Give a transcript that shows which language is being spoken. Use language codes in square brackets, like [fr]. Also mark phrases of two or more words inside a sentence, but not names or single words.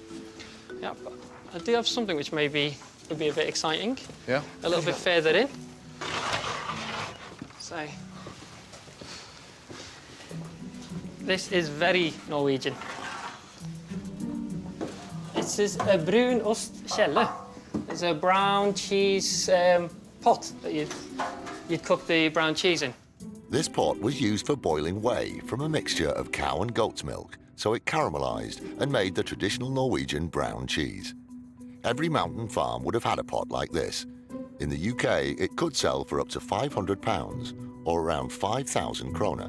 [en] Yeah, but I do have something which maybe would be a bit exciting. Yeah? A little bit further in. So, this is very Norwegian. This is a [no] brun ost kjelle. [en] It's a brown cheese pot that you'd cook the brown cheese in. This pot was used for boiling whey from a mixture of cow and goat's milk, so it caramelised and made the traditional Norwegian brown cheese. Every mountain farm would have had a pot like this. In the UK, it could sell for up to £500 or around 5,000 kroner.